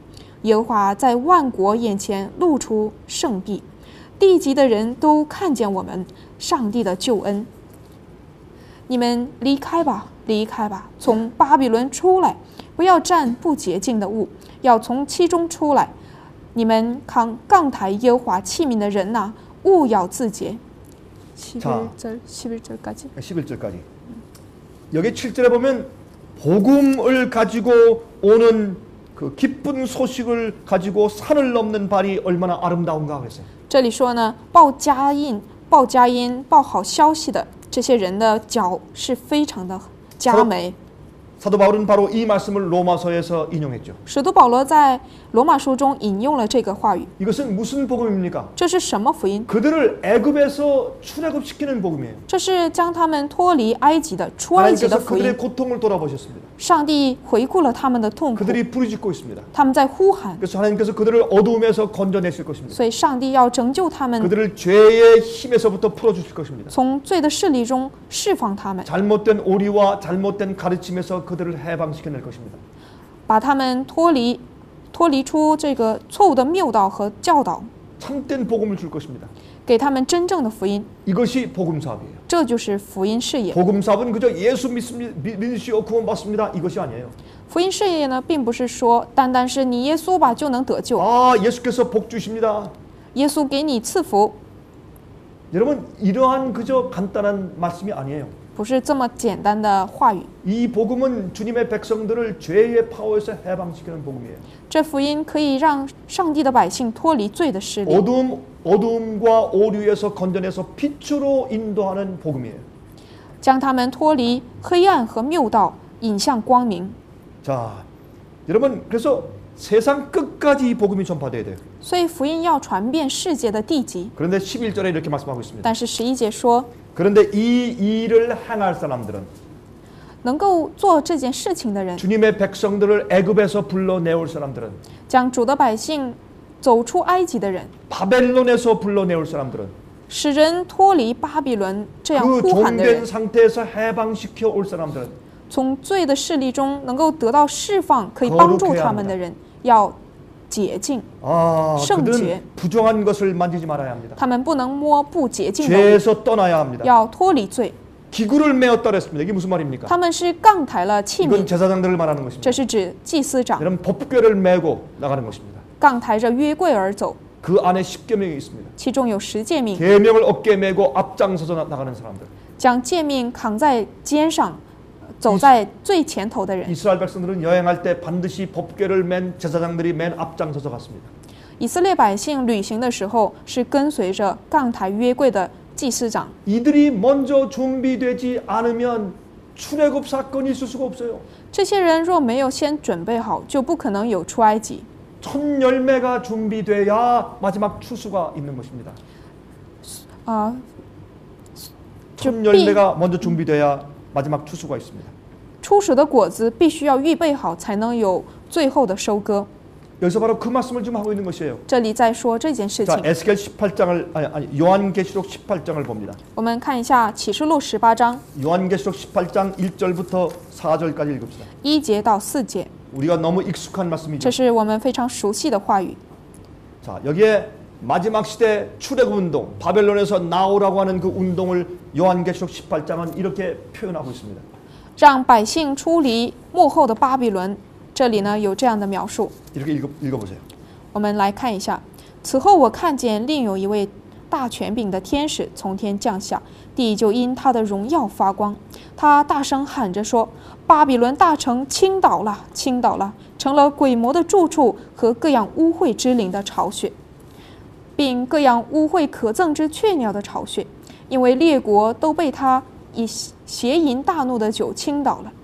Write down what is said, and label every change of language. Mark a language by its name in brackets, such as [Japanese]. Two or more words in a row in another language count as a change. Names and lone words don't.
[Chinese] 耶和华在万国眼前露出圣臂，地极的人都看见我们上帝的救恩。你们离开吧，离开吧，从巴比伦出来，不要蘸不洁净的物，要从其中出来。你们扛杠抬耶和华器皿的人呐、勿要自洁。 [Korean] 11절까지. 11절까지. 여기 7절에 보면 복음을 가지고 오는 그 기쁜 소식을 가지고 산을 넘는 발이 얼마나 아름다운가 그랬어요. [Chinese] 这里说呢，报佳音、报好消息的这些人的脚是非常的佳美。 [Korean] 사도 바울은 바로 이 말씀을 로마서에서 인용했죠. [Chinese] 使徒保罗在罗马书中引用了这个话语。 [Korean] 이것은 무슨 복음입니까? [Chinese] 这是什么福音？ [Korean] 그들을 애굽에서 출애굽시키는 복음이에요. [Chinese] 这是将他们脱离埃及的出埃及的 [Korean] 하나님께서 [Chinese] 福音。 [Korean] 그들의 고통을 돌아보셨습니다. [Chinese] 上帝回顾了他们的痛苦， [Korean] 그들이 부르짖고 있습니다. [Chinese] 他们在呼喊， [Korean] 그래서 하나님께서 그들을 어두움에서 건져내실 것입니다. [Chinese] 所以上帝要拯救他们， [Korean] 그들을 죄의 힘에서부터 풀어주실 것입니다. [Chinese] 从罪的势力中释放他们， [Korean] 잘못된 오리와 잘못된 가르침에서 그들을 해방시켜낼 것입니다. [Chinese] 把他们脱离出这个错误的谬道和教导， [Korean] 참된 복음을 줄 것입니다. [Chinese] 给他们真正的福音。 [Korean] 이것이 복음 사업이에요. [Chinese] 这就是福音事业。 [Korean] 복음 사업은 그저 예수 믿으시오 구원받습니다. 이것이 아니에요. [Chinese] 福音事业呢，并不是说单单是你耶稣吧就能得救， [Korean] 아, 예수께서 복 주십니다. [Chinese] 耶稣给你赐福， [Korean] 여러분, 이러한 그저 간단한 말씀이 아니에요. [Chinese] 不是这么简单的话语。 [Korean] 이 복음은 주님의 백성들을 죄의 파워에서 해방시키는 복음이에요. [Chinese] 这福音可以让上帝的百姓脱离罪的势力， [Korean] 어두움과 오류에서 건져내서 빛으로 인도하는 복음이에요. [Chinese] 将他们脱离黑暗和谬道，引向光明。 [Korean] 자, 여러분, 그래서 세상 끝까지 끝까지 이 복음이 전파돼야 돼요. [Chinese] 所以福音要传遍世界的地极。 [Korean] 그런데 11절에 이렇게 말씀하고 있습니다. [Chinese] 但是11节说， [Korean] 그런데 이 일을 행할 사람들은 [Chinese] 能够做这件事情的人， [Korean] 주님의 백성들을 애굽에서 불러내올 사람들은 [Chinese] 将主的百姓走出埃及的人， [Korean] 바벨론에서 불러내올 사람들은 [Chinese] 使人脱离巴比伦这样 [Korean] 그 [Chinese] 呼喊的人， [Korean] 종된 상태에서 해방시켜 올 사람들은 [Chinese] 从罪的势力中能够得到释放，可以帮助他们的人，要洁净， 圣洁。 [Korean] 그들은 부정한 것을 만지지 말아야 합니다. [Chinese] 他们不能摸不洁净的物， [Korean] 죄에서 떠나야 합니다. [Chinese] 要脱离罪。 [Korean] 기구를 메었다 그랬습니다. 이게 무슨 말입니까? [Chinese] 他们是杠抬了器 [Korean] 이건 [Chinese] 皿， [Korean] 제사장들을 말하는 [Chinese] 这 [Korean] 것입니다. [Chinese] 是指祭司长 [Korean] 여러분 법궤를 메고 나가는 것입니다. [Chinese] 杠抬着约柜而走， [Korean] 그 안에 10계명이 있습니다. [Chinese] 其中有10诫命， [Korean] 계명을 어깨에 메고 앞장서서 나가는 사람들. [Chinese] 将诫命扛在肩上，走在最前头的人。 [Korean] 이스라엘 백성들은 여행할 때 반드시 법궤를 맨 제사장들이 맨 앞장서서 갔습니다. [Chinese] 以色列百姓旅行的时候是跟随着杠抬约柜的祭司长， [Korean] 이들이 먼저 준비되지 않으면 출애굽 사건이 있을 수가 없어요. [Chinese] 这些人若没有先准备好，就不可能有出埃及。 [Korean] 첫 열매가 준비돼야 마지막 추수가 있는 것입니다. [Chinese] 啊、 [Korean] 첫 열매가 먼저 준비돼야 마지막 추수가 있습니다. [Chinese] 初熟的果子必须要预备好，才能有最后的收割。 [Korean] 여기서 바로 그 말씀을 좀 하고 있는 것이에요. [Chinese] 这里在说这件事 [Korean] 자, [Chinese] 情。 [Korean] 에스겔 18장을 아니 요한계시록 18장을 봅니다. [Chinese] 我们看一下启示录18章 [Korean] 요한계시록 18장 1절부터 4절까지 읽읍시다. [Chinese] 1 节到4节， [Korean] 우리가 너무 익숙한 말씀이죠. [Chinese] 这是我们非常熟悉的话语。 [Korean] 자, 여기에 마지막 시대 출애굽 운동, 바벨론에서 나오라고 하는 그 운동을 요한계시록 18장은 이렇게 표현하고 있습니다. [Chinese] 让百姓出离幕后的巴比伦。这里呢有这样的描述， [Korean] 이렇게 읽어보세요. [Chinese] 我们来看一下。此后我看见另有一位大权柄的天使从天降下，地就因他的荣耀发光。他大声喊着说：“巴比伦大城倾倒了，倾倒了，成了鬼魔的住处和各样污秽之灵的巢穴，并各样污秽可憎之雀鸟的巢穴，因为列国都被他以邪淫大怒的酒倾倒了。